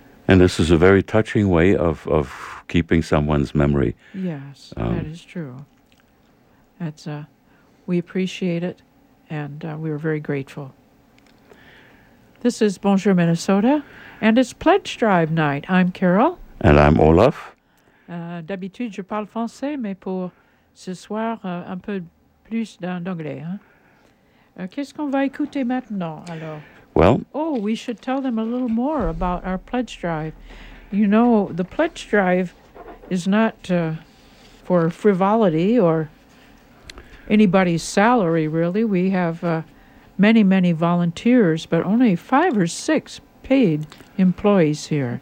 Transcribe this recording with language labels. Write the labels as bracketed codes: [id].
[en] And this is a very touching way of keeping someone's memory. Yes, that is true. We appreciate it, and we are very grateful. This is Bonjour Minnesota, and it's Pledge Drive Night. I'm Carol. And I'm Olaf. [fr] D'habitude, je parle français, mais pour ce soir, un peu plus d'anglais. Hein? Qu'est-ce qu'on va écouter maintenant, alors? [en] Well, we should tell them a little more about our pledge drive. You know, the pledge drive is not for frivolity or anybody's salary, really. We have many, many volunteers, but only 5 or 6 paid employees here.